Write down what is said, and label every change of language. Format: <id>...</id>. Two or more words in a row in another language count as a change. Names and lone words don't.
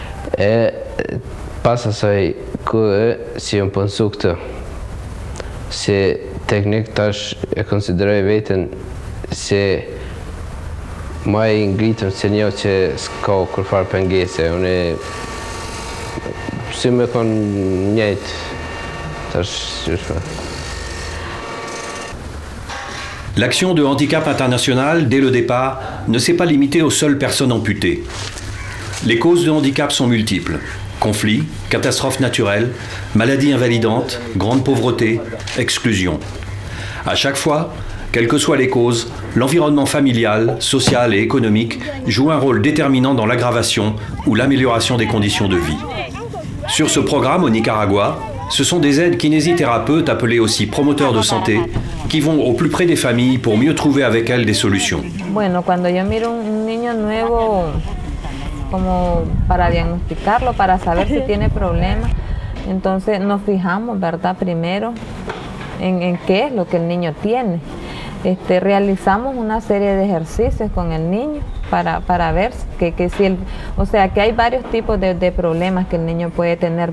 <sq>Pas asaj si unë pënsu këtë, se teknik tash e konsideroj veten se ma i ngritëm se një që s'ka kërfar pengese, unë si me kon njëjtë tash qëshme.</sq> <fr>L'action de Handicap International, dès le départ, ne s'est pas limitée aux seules personnes amputées. Les causes de handicap sont multiples. Conflits, catastrophes naturelles, maladies invalidantes, grande pauvreté, exclusion. À chaque fois, quelles que soient les causes, l'environnement familial, social et économique joue un rôle déterminant dans l'aggravation ou l'amélioration des conditions de vie. Sur ce programme au Nicaragua, ce sont des aides-kinésithérapeutes appelés aussi promoteurs de santé qui vont au plus près des familles pour mieux trouver avec elles des solutions.</fr> <es>Bueno, cuando yo miro un niño nuevo, como para diagnosticarlo, para saber si tiene problemas, entonces nos fijamos, ¿verdad? Primero en qué es lo que el niño tiene. Realizamos una serie de ejercicios con el niño para ver que si o sea, que hay varios tipos de problemas que el niño puede tener.</es>